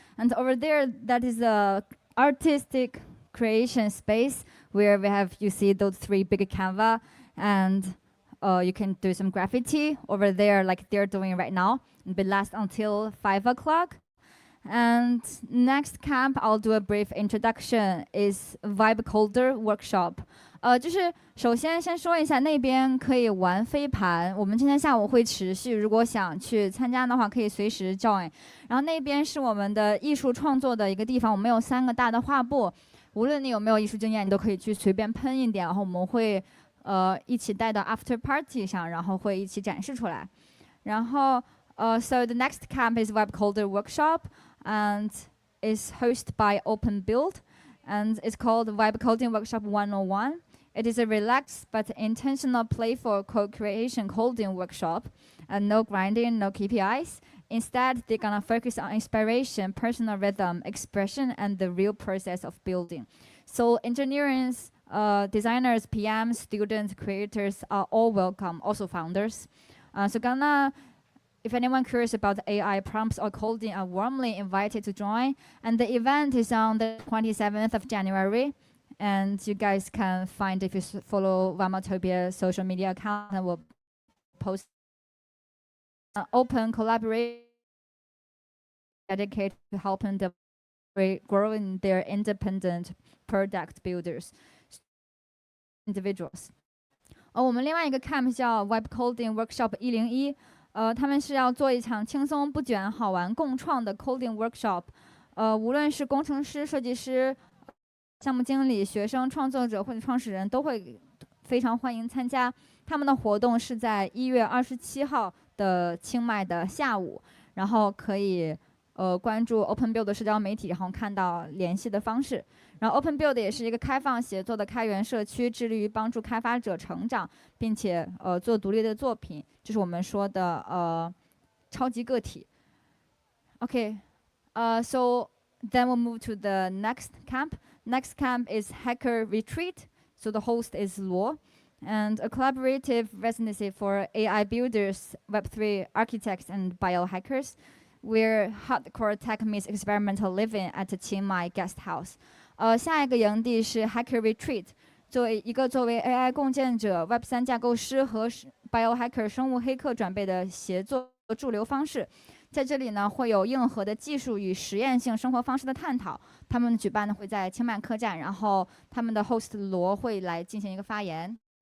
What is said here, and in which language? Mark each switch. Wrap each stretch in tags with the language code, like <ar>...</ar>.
<en>And over there, that is a artistic creation space where we have, you see those 3 big canvas, and you can do some graffiti over there like they're doing right now. It will last until 5 o'clock. And next camp, I'll do a brief introduction, is Vibe Coder Workshop.</en> <zh>就是首先说一下，那边可以玩飞盘，我们今天下午会持续，如果想去参加的话，可以随时 join。然后那边是我们的艺术创作的一个地方，我们有3个大的画布，无论你有没有艺术经验，你都可以去随便喷一点，然后我们会一起带到 after party 上，然后会一起展示出来。</zh> <en>然后so the next camp is Web Coder Workshop and is hosted by Open Build, and it's called Web Coding Workshop 101. It is a relaxed but intentional playful co-creation coding workshop, and no grinding, no KPIs. Instead, they're gonna focus on inspiration, personal rhythm, expression, and the real process of building. So engineers, designers, PMs, students, creators are all welcome, also founders. If anyone curious about AI prompts or coding, are warmly invited to join. And the event is on the 27th of January. And you guys can find, if you follow Wamotopia social media account, and we'll post open collaboration dedicated to helping the growing their independent product builders individuals.</en> <zh>我们另外一个 camp 叫 Web Coding Workshop 101，他们是要做一场轻松不卷、好玩共创的 coding workshop。无论是工程师、设计师、项目经理、学生、创作者或者创始人都会非常欢迎参加。他们的活动是在1月27号的清迈的下午，然后可以关注 Open Build 的社交媒体，然后看到联系的方式。然后 Open Build 也是一个开放协作的开源社区，致力于帮助开发者成长，并且做独立的作品，就是我们说的超级个体。</zh> <en>Okay, so then we'll move to the next camp. Next camp is Hacker Retreat. So the host is Luo, and a collaborative residency for AI builders, Web3 architects, and biohackers, where hardcore tech meets experimental living at the Chiang Mai Guest House.</en> <zh>下一个营地是 Hacker Retreat， 作为 AI 共建者、Web3 架构师和 biohacker 生物黑客转备的协作驻留方式。在这里呢，会有硬核的技术与实验性生活方式的探讨。他们举办的会在清迈客栈，然后他们的 host 罗会来进行一个发言。</zh>